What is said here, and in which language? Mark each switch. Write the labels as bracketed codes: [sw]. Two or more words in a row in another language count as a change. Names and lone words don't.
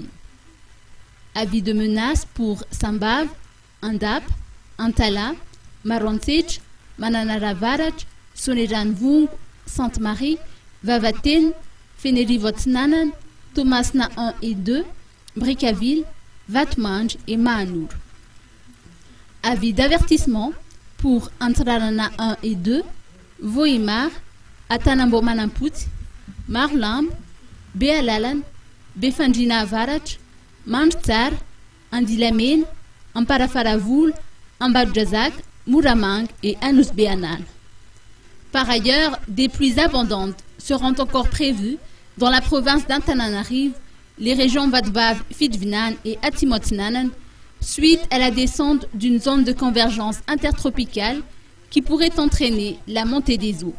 [fr] Avis de menace pour Sambav, Andap, Antala, Marontich, Mananaravarach, Soneranvung, Sainte-Marie, Vavaten, Feneri-Votnanan, Thomasna 1 et 2, Brickaville, Vatmanj et Maanour. Avis d'avertissement pour Antrarana 1 et 2, Voimar, Atanambo Manamput, Marlam, Bealalan, Befandjina Varach, Manjtar, Andilamen, Amparafaravoul, Ambadjazak, Mouramang et Anus Beanal. Par ailleurs, des pluies abondantes seront encore prévues dans la province d'Antananarive, les régions Vadvav, Fidvinan et Atimotnanan, suite à la descente d'une zone de convergence intertropicale qui pourrait entraîner la montée des eaux.